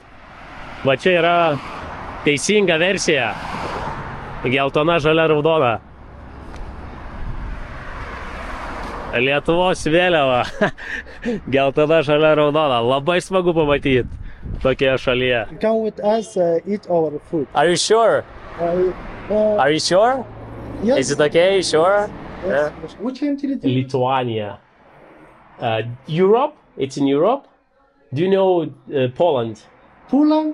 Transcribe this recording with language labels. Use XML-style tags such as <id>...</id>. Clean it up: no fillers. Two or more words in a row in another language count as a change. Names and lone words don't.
<lt>Va čia yra teisinga versija. Geltona, žalia, raudona. Lietuvos vėliava. Geltona, žalia, raudona. Labai smagu pamatyti tokioje šalyje.</lt> <en>Come with us, eat our food. Are you sure? Are you sure? Yes. Is it okay? Sure? Yes. Which country? Lithuania. Europe? It's in Europe. Do you know Poland? Poland?</en>